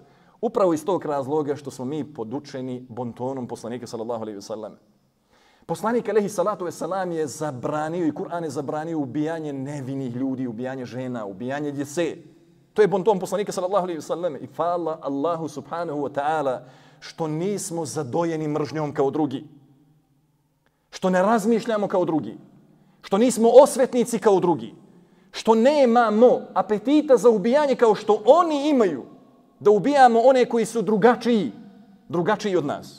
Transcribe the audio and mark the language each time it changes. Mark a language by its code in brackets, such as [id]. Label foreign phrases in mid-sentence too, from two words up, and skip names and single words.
[bs] Upravo iz tog razloga što smo mi podučeni bontonom poslanika [ar] صلى الله عليه وسلم. [bs] Poslanik [ar] عليه الصلاة والسلام [bs] je zabranio i Kur'an je zabranio ubijanje nevinih ljudi, ubijanje žena, ubijanje djece. To je bonton poslanika [ar] صلى الله عليه وسلم. [bs] I hvala Allahu [ar] سبحانه وتعالى [bs] što nismo zadojeni mržnjom kao drugi. Što ne razmišljamo kao drugi. Što nismo osvetnici kao drugi. Što nemamo apetita za ubijanje kao što oni imaju. Da ubijamo one koji su drugačiji od nas.